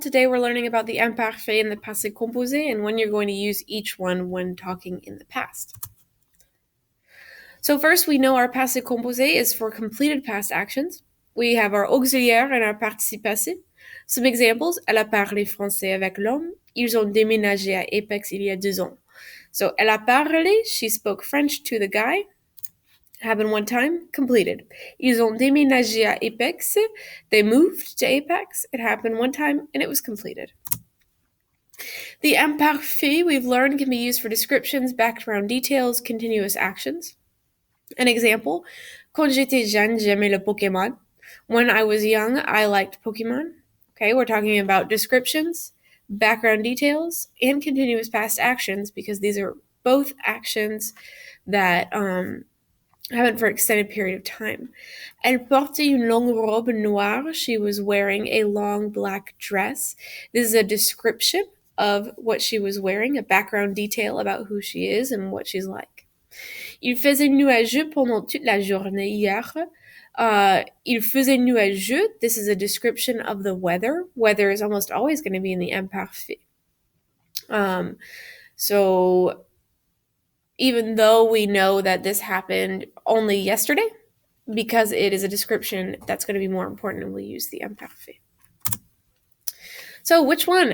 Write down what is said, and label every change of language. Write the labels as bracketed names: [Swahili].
[English] Today we're learning about the imparfait and the passé composé and when you're going to use each one when talking in the past. So first we know our passé composé is for completed past actions. We have our auxiliaire and our participe passé. Some examples: [French] elle a parlé français avec l'homme. Ils ont déménagé à Apex il y a 2 ans. [English] So [French] elle a parlé, [English] she spoke French to the guy. Happened one time, completed. [French] Ils ont déménagé à Apex. [English] They moved to Apex. It happened one time and it was completed. The imparfait, we've learned, can be used for descriptions, background details, continuous actions. An example: [French] quand j'étais jeune, j'aimais le Pokémon. [English] When I was young, I liked Pokemon. Okay, we're talking about descriptions, background details, and continuous past actions because these are both actions that happen for an extended period of time. [French] Elle portait une longue robe noire. [English] She was wearing a long black dress. This is a description of what she was wearing, a background detail about who she is and what she's like. [French] Il faisait nuageux pendant toute la journée hier. Il faisait nuageux. [English] This is a description of the weather. Weather is almost always going to be in the imparfait. So even though we know that this happened only yesterday, because it is a description, that's going to be more important and we'll use the imparfait. So which one?